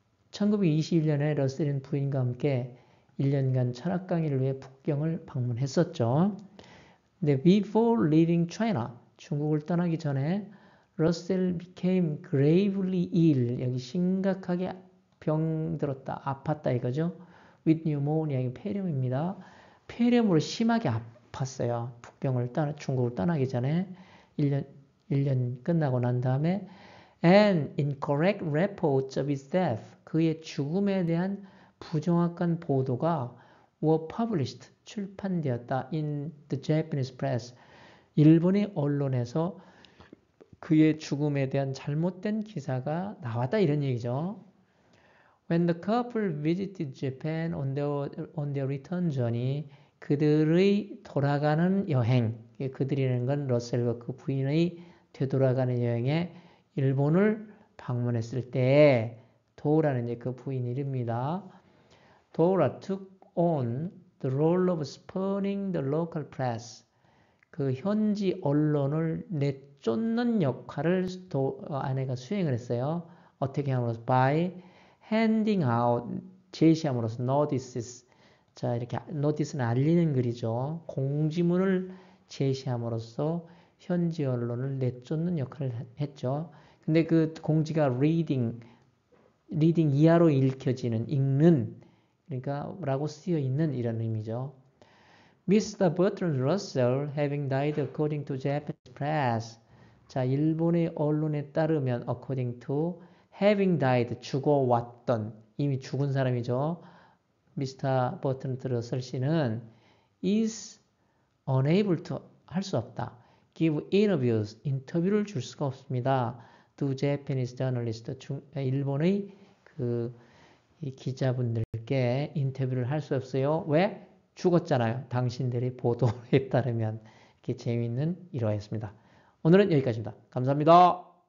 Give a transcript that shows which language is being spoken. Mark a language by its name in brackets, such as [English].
[Korean] 1921년에 러셀은 부인과 함께 1년간 철학 강의를 위해 북경을 방문했었죠. 근데 [English] before leaving China, [Korean] 중국을 떠나기 전에 러셀 [English] became gravely ill, [Korean] 여기 심각하게 병들었다, 아팠다 이거죠. [English] with pneumonia, [Korean] 폐렴입니다. 폐렴으로 심하게 아팠어요. 중국을 떠나기 전에 1년 끝나고 난 다음에 [English] and incorrect reports of his death, [Korean] 그의 죽음에 대한 부정확한 보도가 [English] were published, [Korean] 출판되었다 [English] in the Japanese press, [Korean] 일본의 언론에서 그의 죽음에 대한 잘못된 기사가 나왔다 이런 얘기죠. [English] When the couple visited Japan on their return journey, [Korean] 그들의 돌아가는 여행, 그들이라는 건 러셀과 그 부인의 되돌아가는 여행에 일본을 방문했을 때 도라는 이제 그 부인 이름입니다. [English] Dora took on the role of spurning the local press. [Korean] 그 현지 언론을 내쫓는 역할을 아내가 수행을 했어요. 어떻게 함으로써? [English] By handing out, [Korean] 제시함으로써 [English] notices. [Korean] 자, 이렇게 notice는 알리는 글이죠. 공지문을 제시함으로써 현지 언론을 내쫓는 역할을 했죠. 근데 그 공지가 reading 이하로 읽혀지는, 읽는 그러니까 라고 쓰여 있는 이런 의미죠. [English] Mr. Bertrand Russell having died according to Japanese press. [Korean] 자, 일본의 언론에 따르면 [English] according to having died [Korean] 죽어왔던 이미 죽은 사람이죠. [English] Mr. [Korean] Bertrand Russell 씨는 [English] is unable to [Korean] 할 수 없다. [English] give interviews [Korean] 인터뷰를 줄 수가 없습니다. [English] to Japanese journalist [Korean] 일본의 이 기자분들께 인터뷰를 할 수 없어요. 왜? 죽었잖아요. 당신들의 보도에 따르면. 이렇게 재미있는 일화였습니다. 오늘은 여기까지입니다. 감사합니다.